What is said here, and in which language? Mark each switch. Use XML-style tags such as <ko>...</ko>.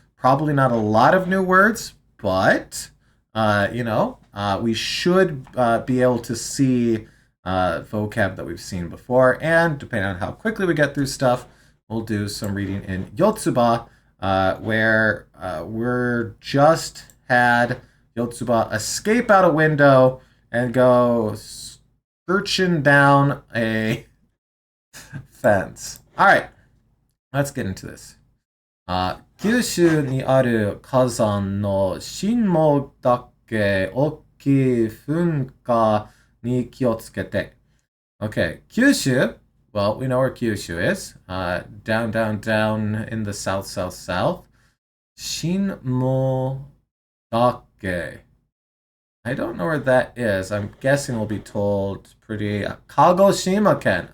<en>Probably not a lot of new words, but we should be able to see vocab that we've seen before, and depending on how quickly we get through stuff, we'll do some reading in Yotsuba, where we're just had Yotsuba escape out a window and go searching down a fence. All right, let's get into this.</en> <ja>九州にある火山の新毛岳大きい噴火に気をつけて.</ja> <en>Okay, Kyushu, well, we know where Kyushu is. Down in the south. Shinmodake. I don't know where that is. I'm guessing we'll be told pretty... Kagoshima-ken.</en>